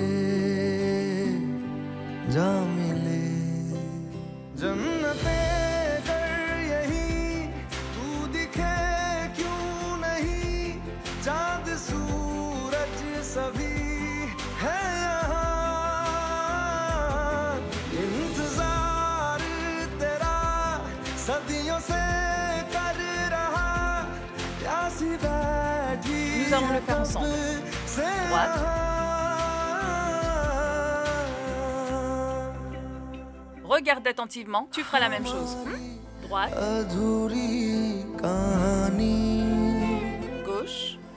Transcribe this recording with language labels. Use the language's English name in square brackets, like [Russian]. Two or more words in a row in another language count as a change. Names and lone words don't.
[Hindi] जन्नते कर यही तू दिखे क्यों नहीं चांद सूरज सभी है यहाँ इंतजार तेरा सदियों से कर रहा प्यासी बैठी [French] Nous allons le faire ensemble. Droite. Regarde attentivement, tu feras la même chose. Droite. Gauche.